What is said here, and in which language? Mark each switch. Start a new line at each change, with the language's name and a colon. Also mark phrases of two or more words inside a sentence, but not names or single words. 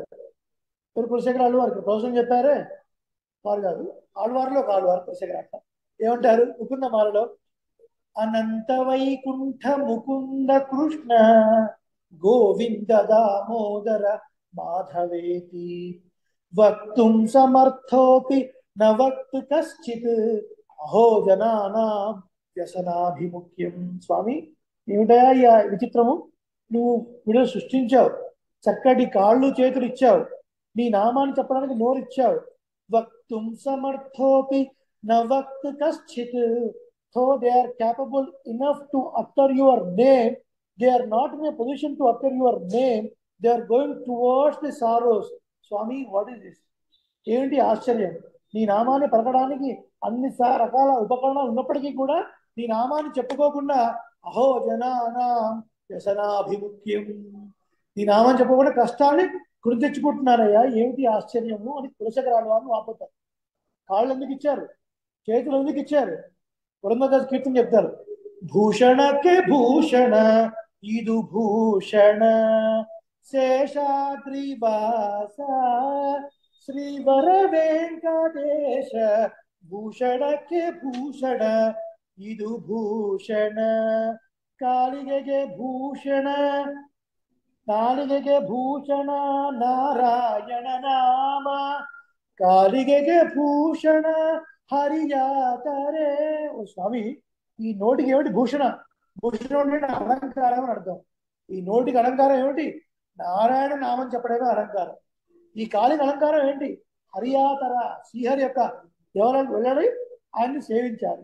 Telugu: కులశేఖరాలు వారికి ప్రవచనం చెప్పారే వారు కాదు, ఆళ్వారులో ఒక ఆళ్వారు కులశేఖర ఏమంటారు ముకుంద మాలలో,
Sanskrit: అనంత వైకుంఠ ముకుంద కృష్ణ గోవింద దామోదర మాధవేతి వక్తుం సమర్థోపి న వక్తు కశ్చిత్ అహో జనానాం వ్యసనాభిముఖ్యం.
Telugu: స్వామి ఏమిటయా ఈ విచిత్రము, నువ్వు వీడియో సృష్టించావు, చక్కటి కాళ్ళు చేతులు ఇచ్చావు, నీ నామాన్ని చెప్పడానికి నోరు ఇచ్చావు.
Sanskrit: వక్తుం సమర్థోపి న వక్తు కశ్చిత్,
English: so they are capable enough to utter your name, they are not in a position to utter your name, they are going towards the sorrows. Swami, what is this?
Telugu: ఏంటి ఆశ్చర్యం, నీ నామాన్ని పలకడానికి అన్ని రకాల ఉపకరణాలు ఉన్నప్పటికీ కూడా నీ నామాన్ని చెప్పుకోకుండా
Sanskrit: అహో జనానాం వ్యసనాభిముఖ్యం,
Telugu: నీ నామాన్ని చెప్పకుండా కష్టాన్ని కొని తెచ్చుకుంటున్నారయ్యా, ఏమిటి ఆశ్చర్యము అని కులశేఖరాలు వారిని వాపోతారు. కాళ్ళు ఎందుకు ఇచ్చారు, చేతులు ఎందుకు ఇచ్చారు? పురంధరదాస్ కీర్తన చెప్తారు,
Kannada: ಭೂಷಣಕ್ಕೆ ಭೂಷಣ ಇದು ಭೂಷಣ ಶೇಷಾದ್ರಿವಾಸ ಶ್ರೀವರ ವೆಂಕಟೇಶ ಭೂಷಣಕ್ಕೆ ಭೂಷಣ ಇದು ಭೂಷಣ ಕಾಳಿಗೆಗೆ ಭೂಷಣ ಕಾಳಿಗೆಗೆ ಭೂಷಣ ನಾರಾಯಣ ನಾಮ ಕಾಲಿಗೆ ಭೂಷಣ ಹರಿಜಾತರೆ.
Telugu: ఓ స్వామి, ఈ నోటికి ఏమిటి భూషణ? భూషణం అంటే అలంకారం అని అర్థం. ఈ నోటికి అలంకారం ఏమిటి? నారాయణ నామం చెప్పడమే అలంకారం. ఈ కాలికి అలంకారం ఏంటి? హరియాతర, శ్రీహరి యొక్క దేవాలయానికి వెళ్ళాలి, ఆయన్ని సేవించాలి.